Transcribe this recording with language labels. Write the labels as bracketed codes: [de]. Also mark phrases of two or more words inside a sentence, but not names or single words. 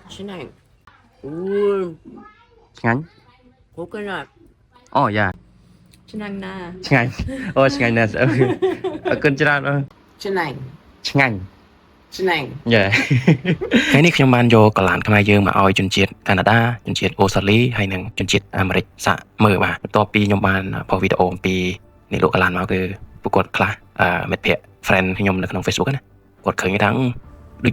[en] Chanang. Ooh. Chanang. Coconut. Oh yeah. Chanang na. Chanang. Oh Chanang na. [vi] Con chào đó. Chanang. Chanang. Chanang. [en] Yeah. [km] ថ្ងៃនេះខ្ញុំបានយកកលានខ្មែរយើងមកឲ្យជនជាតិកាណាដាជនជាតិអូស្ត្រាលីហើយនិងជនជាតិអាមេរិកសាកមើលបាទបន្ទាប់ពីខ្ញុំបានផុសវីដេអូអំពីនេះលោកកលានមកគឺពួកគាត់ខ្លះមិត្តភ័ក្តិ friend ខ្ញុំនៅក្នុង Facebook ណាគាត់ឃើញថាដូច